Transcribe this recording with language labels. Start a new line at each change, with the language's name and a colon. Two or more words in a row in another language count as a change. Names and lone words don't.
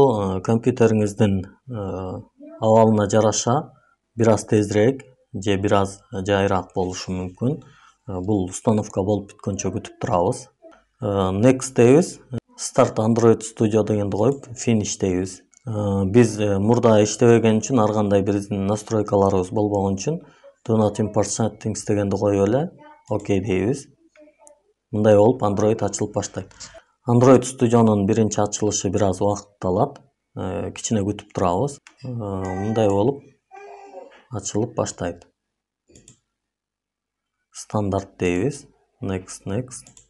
Kyrgyz: Установканын болуусу компьютериңиздин абалына жараша бир аз тезирээк же бир аз жайыраак болушу мүмкүн. Бул установка болуп бүткөнчө күтүп турабыз. Next дейбиз.
English: Start Android Studio
Kyrgyz: дегенди коюп finish дейбиз. Биз мурда иштебеген үчүн ар кандай биздин настройкаларыбыз болбогон үчүн
English: do not import settings
Kyrgyz: дегенди коюп эле окей дейбиз. Мындай болуп Android ачылып баштайт. Android Studio'нун биринчи ачылышы бир аз убакыт алат. Кичине күтүп турабыз. Мындай болуп ачылып баштайт. Стандарт дейбиз. Next.